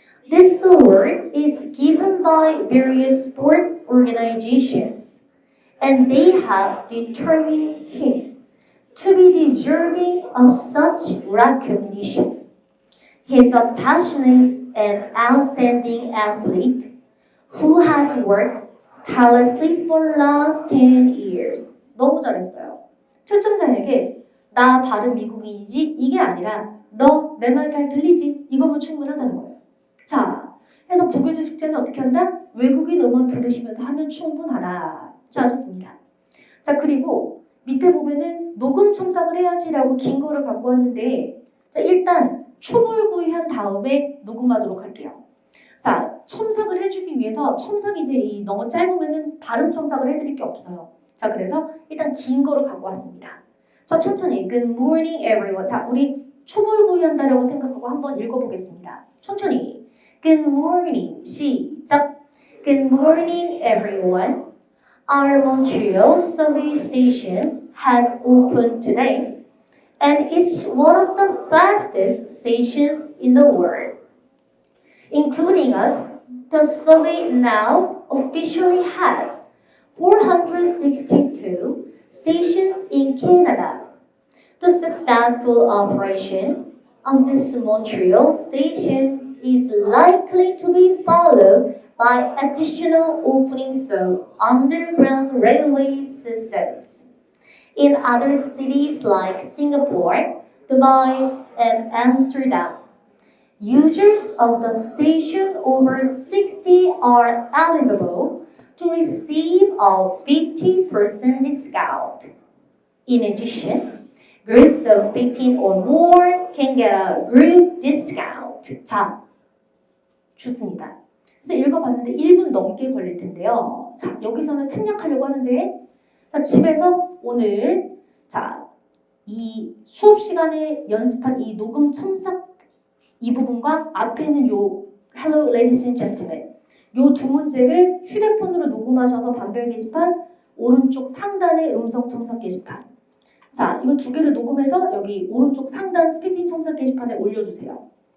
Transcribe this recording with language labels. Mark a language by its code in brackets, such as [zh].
[en] This award is given by various sports organizations, and they have determined him to be deserving of such recognition. He is a passionate and outstanding athlete who has worked tirelessly for last 10 years. [ko] 너무 잘했어요. 초청자에게 나 발음 미국인이지 이게 아니라 너 내 말 잘 들리지 이거면 충분하다는 거예요. 자, 그래서 부교재 숙제는 어떻게 한다? 외국인 음원 들으시면서 하면 충분하다. 자, 좋습니다. 자, 그리고 밑에 보면은 녹음 첨삭을 해야지라고 긴 거를 갖고 왔는데 자, 일단 초벌구이한 다음에 녹음하도록 할게요. 자, 첨삭을 해주기 위해서 첨삭이 너무 짧으면은 발음 첨삭을 해드릴 게 없어요. 자, 그래서 일단 긴 거를 갖고 왔습니다. 저 천천히 [en] Good morning everyone. [ko] 자, 우리 초벌구이한다라고 생각하고 한번 읽어보겠습니다. 천천히 [en] Good morning [ko] 시작. [en] Good morning everyone. Our Montreal subway station has opened today, and it's one of the fastest stations in the world. Including us, the subway now officially has 462 stations in Canada. The successful operation of this Montreal station is likely to be followed by additional openings of underground railway systems in other cities like Singapore, Dubai, and Amsterdam. Users of the station over 60 are eligible to receive a 50% discount. In addition, groups of 15 or more can get a group discount. [ko] 자, 좋습니다. 그래서 읽어봤는데 1분 넘게 걸릴 텐데요. 자, 여기서는 생략하려고 하는데 자, 집에서 오늘 자, 이 수업 시간에 연습한 이 녹음 첨삭 이 부분과 앞에 있는 요 [en] Hello ladies and gentlemen [ko] 요 두 문제를 휴대폰으로 녹음하셔서 반별 게시판 오른쪽 상단의 음성 첨삭 게시판 자 이거 두 개를 녹음해서 여기 오른쪽 상단 스피킹 첨삭 게시판에 올려주세요.